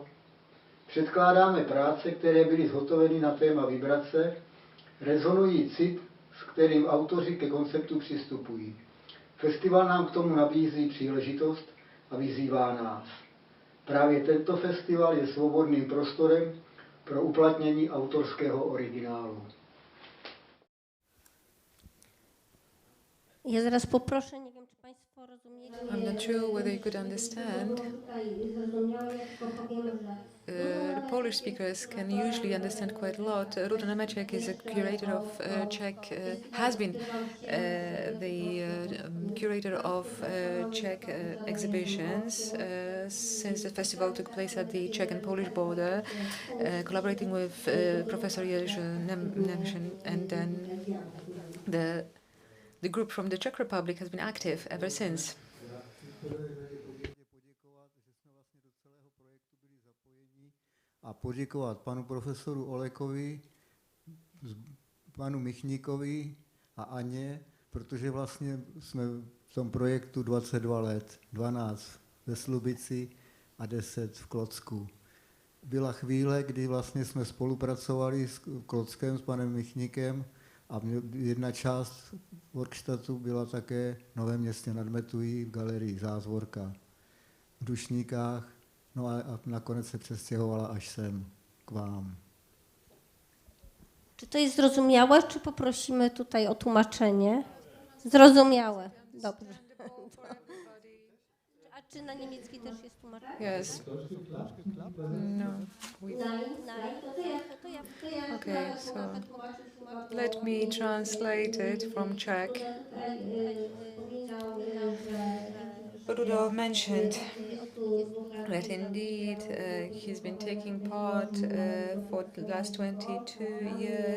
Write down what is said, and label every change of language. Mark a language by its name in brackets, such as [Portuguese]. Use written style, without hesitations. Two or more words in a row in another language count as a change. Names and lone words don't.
[Czech] Předkládáme práce, které byly zhotoveny na téma vibrace, rezonují cit, s kterým autoři ke konceptu přistupují. Festival nám k tomu nabízí příležitost a vyzývá nás. Právě tento festival je svobodným prostorem pro uplatnění autorského originálu. [Polish] Ja zaraz poproszę, nie wiem, czy Państwo rozumieli. [English] I'm not sure whether you could understand. The Polish speakers can usually understand quite a lot. Ruda Nemeček is a curator of Czech, has been the curator of Czech exhibitions since the festival took place at the Czech and Polish border, collaborating with Professor Jerzy Nemčin, and then the group from the Czech Republic has been active ever since. [Czech] A poděkovat panu profesoru Olekovi, panu Michníkovi a Aně, protože vlastně jsme v tom projektu 22 let, 12 ve Slubici a 10 v Klocku. Byla chvíle, kdy vlastně jsme spolupracovali s Klockem, s panem Michníkem, a jedna část workshatu byla také v Novém Městě nad Metují v galerii Zázvorka v Dušníkách, no a nakonec se přestěhovala až sem k vám. [Polish] Czy to jest zrozumiałe, czy poprosimy tutaj o tłumaczenie? Zrozumiałe. Dobrze. A czy na niemiecki też jest tłumaczenie? [English] Yes. No. Okay, so let me translate it from Czech. Rudolf mentioned that indeed he's been taking part for the last 22 years.